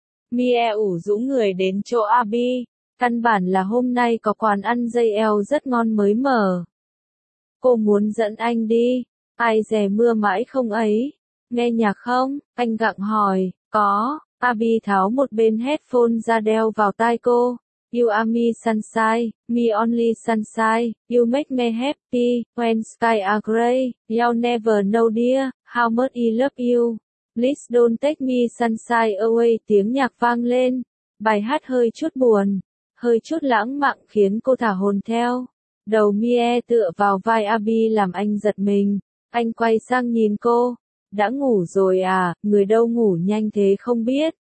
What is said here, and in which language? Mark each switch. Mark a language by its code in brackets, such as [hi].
[vi] Mie ủ rũ người đến chỗ Abi, căn bản là hôm nay có quán ăn dây eo rất ngon mới mở. Cô muốn dẫn anh đi, ai dè mưa mãi không ấy, nghe nhạc không, anh gặng hỏi, có, Abi tháo một bên headphone ra đeo vào tai cô. [en] You are me sunshine, me only sunshine, you make me happy, when sky are grey, you never know dear, how much I love you. Please don't take me sunshine away, [vi] tiếng nhạc vang lên. Bài hát hơi chút buồn, hơi chút lãng mạn khiến cô thả hồn theo. Đầu Mie tựa vào vai Abi làm anh giật mình. Anh quay sang nhìn cô. Đã ngủ rồi à, người đâu ngủ nhanh thế không biết.